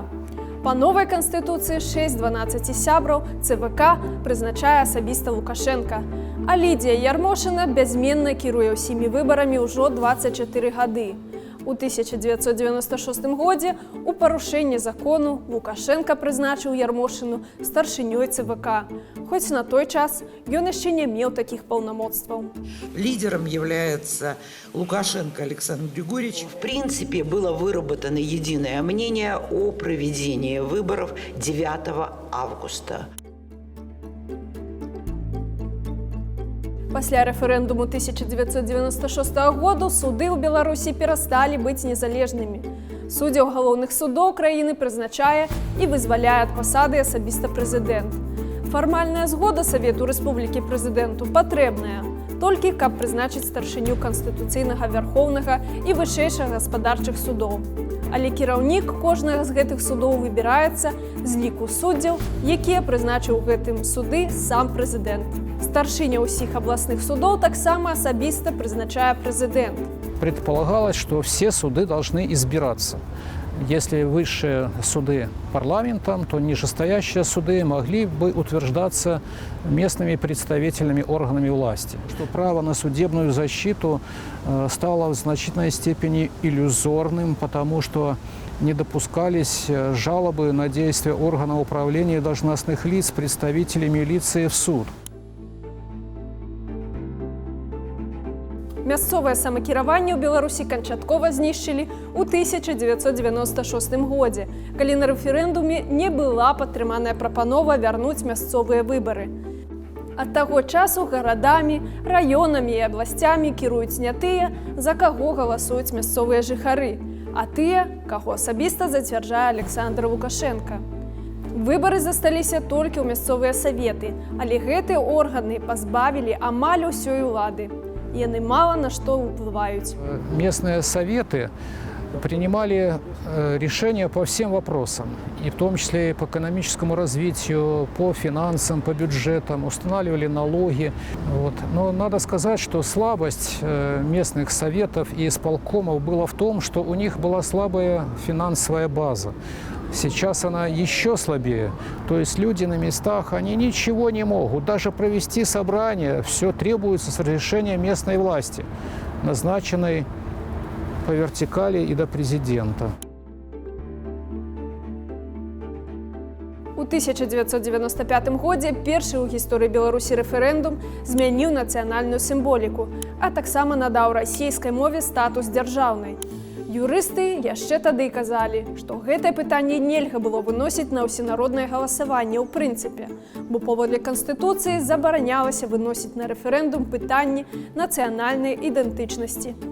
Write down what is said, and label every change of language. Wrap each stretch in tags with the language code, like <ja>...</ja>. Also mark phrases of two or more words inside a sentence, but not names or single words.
<be>Па новай канстытуцыі 6-12 сябраў ЦВК прызначае асабіста Лукашенка, а Лідія Ярмошына бязменна кіруе ўсімі выбарамі ўжо 24 гады. У 1996 годзе у парушэнні закону Лукашенка прызначыў Ярмошыну старшынёй ЦВК, хоць на той час ён яшчэ не меў такіх паўнамоцтваў.</be> <ru>Лидером является Лукашенко Александр Григорьевич. В принципе, было выработано единое мнение о проведении выборов 9 августа.</ru> <be>Пасля рэферэндуму 1996 году суды ў Беларусі перасталі быць незалежнымі. Суддзяў галоўных судоў краіны прызначае і вызваляе ад пасады асабіста прэзідэнт. Фармальная згода Савету Рэспублікі прэзідэнту патрэбная, толькі каб прызначыць старшыню Канстытуцыйнага Вярхоўнага і вышэйшых гаспадарчых судоў. Але кіраўнік кожнага з гэтых судоў выбіраецца з ліку суддзяў, якія прызначыў гэтым суды сам прэзідэнт. Старшыня ўсіх абласных судоў таксама асабіста прызначае прэзідэнт.</be> <ru>Предполагалось, что все суды должны избираться. Если высшие суды парламентом, то нижестоящие суды могли бы утверждаться местными представительными органами власти. Что право на судебную защиту стало в значительной степени иллюзорным, потому что не допускались жалобы на действия органов управления и должностных лиц, представителей милиции в суд.</ru> <be>Мясцовае самакіраванне ў Беларусі канчаткова знішчылі ў 1996 годзе, калі на рэферэндуме не была падтрыманая прапанова вярнуць мясцовыя выбары. Ад таго часу гарадамі, раёнамі і абласцямі кіруюць не тыя, за каго галасуюць мясцовыя жыхары, а тыя, каго асабіста зацвярджае Александр Лукашенка. Выбары засталіся толькі ў мясцовыя саветы, але гэтыя органы пазбавілі амаль усёй улады. Яны</be> <ru>мало на что</ru> <be>уплывают.</be> <ru>Местные советы принимали решения по всем вопросам, и в том числе и по экономическому развитию, по финансам, по бюджетам, устанавливали налоги. Но надо сказать, что слабость местных советов и исполкомов была в том, что у них была слабая финансовая база. Сейчас она еще слабее. То есть люди на местах, они ничего не могут. Даже провести собрание, все требуется с разрешения местной власти, назначенной по вертикали и до президента.</ru> <be>У 1995 годзе першы ў гісторыі Беларусі рэферэндум змяніў нацыянальную сімволіку, а таксама надаў расійскай мове статус дзяржаўнай. Юрысты яшчэ тады казалі, што гэтае пытанне нельга было выносіць на ўсенароднае галасаванне ў прынцыпе, бо паводле Канстытуцыі забаранялася выносіць на рэферэндум пытанні нацыянальнай ідэнтычнасці.</be>